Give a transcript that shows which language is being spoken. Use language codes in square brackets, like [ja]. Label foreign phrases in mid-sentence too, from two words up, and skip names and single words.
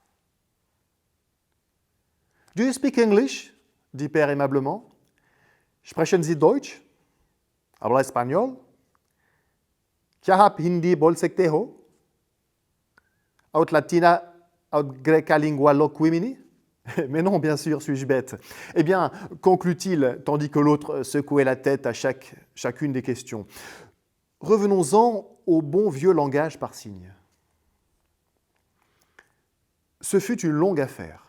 [en] « Do you speak English ?» [fr] dit Père aimablement. « [de] Sprechen Sie Deutsch? [es] Habla espagnol? [hi] क्या आप हिंदी बोल सकते हो? [la] Aut latina, aut greca lingua loquimini ?» [fr] Mais non, bien sûr, suis-je bête. Eh bien, conclut-il, tandis que l'autre secouait la tête à chacune des questions. Revenons-en au bon vieux langage par signes. Ce fut une longue affaire.